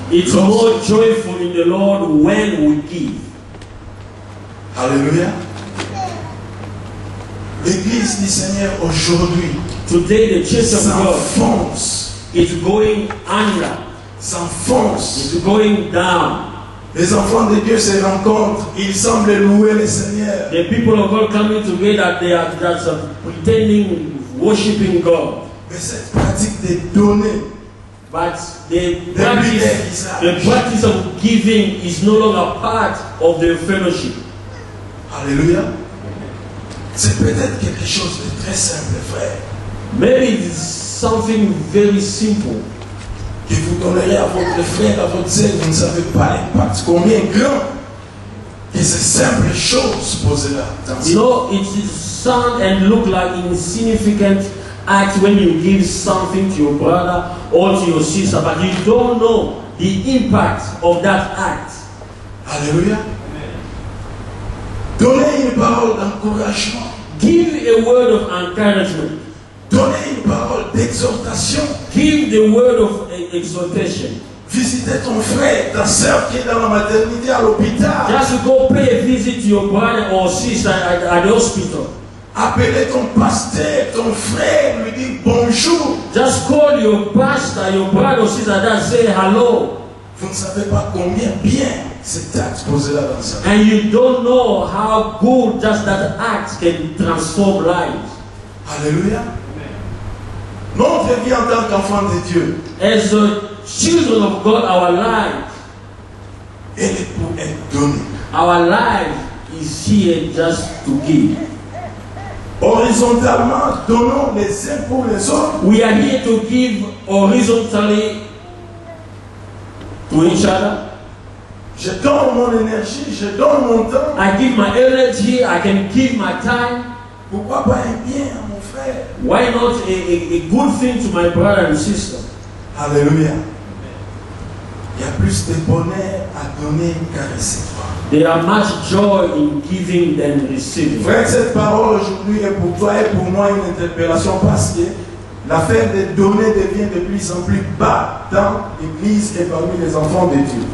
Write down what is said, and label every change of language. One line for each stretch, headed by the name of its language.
English: It's more joyful in the Lord when we give.
French: Alléluia. L'église du Seigneur aujourd'hui
English: Today the church of God
French: s'enfonce,
English: is going under.
French: s'enfonce.
English: It's going down.
French: Les enfants de Dieu se rencontrent, ils semblent louer le Seigneur.
English: The people of God coming together, they are just pretending, worshiping God.
French: Mais cette pratique de donner,
English: But the practice of giving is no longer part of the fellowship.
French: alléluia, c'est peut-être quelque chose de très simple, frère.
English: Maybe it's something very simple.
French: Que vous donnerez à votre frère, à votre sœur, vous ne savez pas l'impact, combien grand que ces simples choses posées là.
English: You know, it sound and look like insignificant act when you give something to your brother or to your sister, but you don't know the impact of that act.
French: Alléluia. Donnez une parole d'encouragement.
English: Give a word of encouragement.
French: Donnez une parole d'exhortation.
English: Give the word of exhortation.
French: Visitez ton frère, ta soeur qui est dans la maternité à l'hôpital.
English: Just go pay a visit to your brother or sister at the hospital.
French: Appelez ton pasteur, ton frère, lui dire bonjour.
English: Just call your pastor, your brother or sister, and say hello.
French: Vous ne savez pas combien bien cet acte posé là dans sa vie.
English: And you don't know how good just that act can transform lives.
French: Alléluia. Notre vie en tant qu'enfant de Dieu,
English: As the children of God, our life,
French: elle est pour être donnée.
English: our life is here just to give.
French: Horizontalement, donnons les uns pour les autres.
English: We are here to give horizontally to each other.
French: Je donne mon énergie, je donne mon temps.
English: I give my energy, I can give my time.
French: Pourquoi pas un bien à mon frère?
English: Why not a good thing to my brother and sister?
French: Alléluia. Il y a plus de bonheur à donner qu'à recevoir.
English: There are much joy in giving than receiving.
French: Frère, cette parole aujourd'hui est pour toi et pour moi une interpellation parce que l'affaire de donner devient de plus en plus bas dans l'église et parmi les enfants de Dieu.